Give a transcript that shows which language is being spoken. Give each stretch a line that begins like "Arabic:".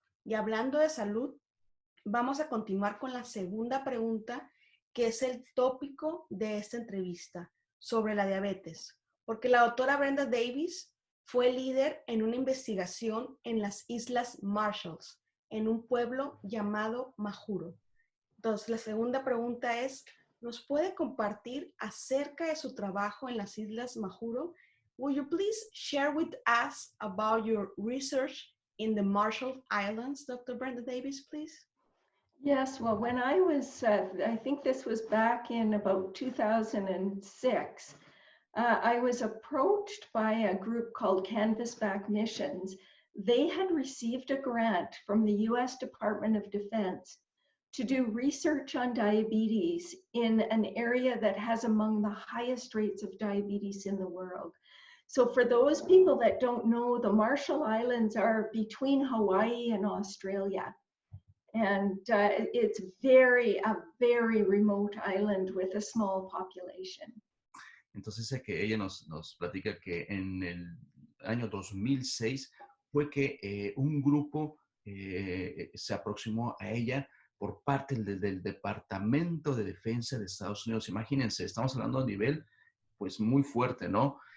Spanish: Y hablando de salud, vamos a continuar con la segunda pregunta, que es el tópico de esta entrevista, sobre la diabetes, porque la doctora Brenda Davis fue líder en una investigación en las Islas Marshalls, en un pueblo llamado Majuro. Entonces, la segunda pregunta es, ¿nos puede compartir acerca de su trabajo en las Islas Majuro?
English: Will you please share with us about your research in the Marshall Islands, Dr. Brenda Davis, please? Yes, well, when I was, I think this was back in about 2006, I was approached by a group called Canvasback Missions. They had received a grant from the US Department of Defense to do research on diabetes in an area that has among the highest rates of diabetes in the world. So for those people that don't know, the Marshall Islands are between Hawaii and Australia. And it's a very remote island with a small population.
Spanish: Entonces dice que ella nos platica que en el año 2006 fue que un grupo se aproximó a ella por parte del Departamento de Defensa de Estados Unidos. Imagínense, estamos hablando a nivel pues muy fuerte, ¿no?